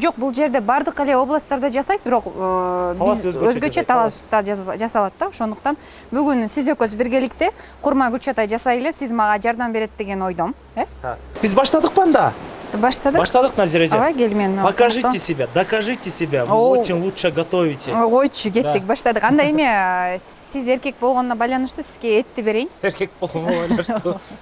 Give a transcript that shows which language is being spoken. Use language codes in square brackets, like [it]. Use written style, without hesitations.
[ky] Жок, бул жерде бардык эле областтарда жасайт, бирок биз өзгөчө Таласта жасалат да. Ошондуктан бүгүн сиз экөөбүз биргеликте курма гүлчатай жасайлы, сиз мага жардам берет деген ойдом, Биз баштадыкпы анда? Баштадык. Баштадык, Назира эже. Ооба, кел мен. [ru] Покажите себя, докажите себя. Вы очень лучше готовите. [ky] Койчу, кеттик, баштадык. Анда эме, сиз эркек болгонуна байланыштуу сизге этти берейин. Эркек болгонго байланыштуу.